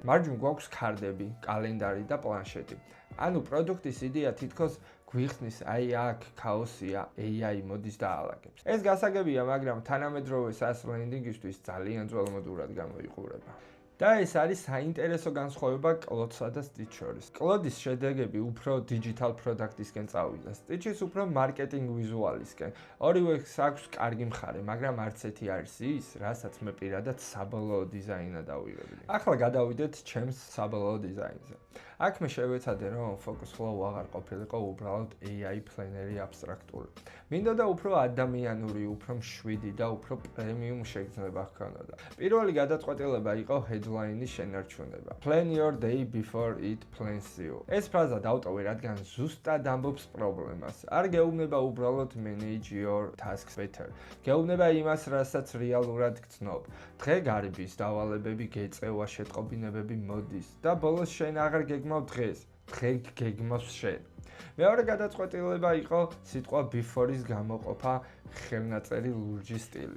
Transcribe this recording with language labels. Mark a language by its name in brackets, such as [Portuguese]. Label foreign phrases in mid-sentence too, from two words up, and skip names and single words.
[Georgian] მარჯვნივ გვაქვს ქარდები, კალენდარი და პლანშეტი. ანუ პროდუქტის იდეა თითქოს გვიხსნის, აი აქ ქაოსია, AI მოდის და აალაგებს. ეს გასაგებია, მაგრამ თანამედროვე SaaS ლენდინგისთვის ძალიან ძველმოდურად გამოიყურება. და ეს არის საინტერესო განსხვავება კლოდსა და Stitch შორის. კლოდის შედეგები უფრო [English] digital product- [Georgian] ისკენ წავიდა, Stitch-ის უფრო [English] marketing visual- [Georgian] ისკენ. ორივეს აქვს კარგი მხარე, მაგრამ არც ერთი არის ის, რასაც მე პირადად საბოლოო დიზაინა დავიღებდი. ახლა გადავიდეთ ჩემს საბოლოო დიზაინზე. აქ მე შევეცადე, რომ [English] focus flow [Georgian] აღარ ყოფილიყო უბრალოდ [English] AI planner [Georgian] აბსტრაქტული. მინდოდა უფრო ადამიანური, უფრო მშვიდი და უფრო პრემიუმ შეგრძნება ჰქონოდა. პირველი გადაწყვეტილება იყო headline-ის შენარჩუნება. [English] Plan your day before it plans you. [Georgian] ეს ფრაზა დავტოვე, რადგან ზუსტად ამბობს პრობლემას. [English] არ გეუბნება უბრალოდ manage your tasks better. [Georgian] გეუბნება იმას, რასაც რეალურად გცნობ. დღე გარბის, დავალებები გეწევა, შეტყობინებები მოდის და ბოლოს შენ აღარ გეგმავ დღეს. დღე გეგმავს შენ. მეორე გადაწყვეტილება იყო სიტყვა before-ის გამოყოფა ხელნაწერი ლურჯი სტილით.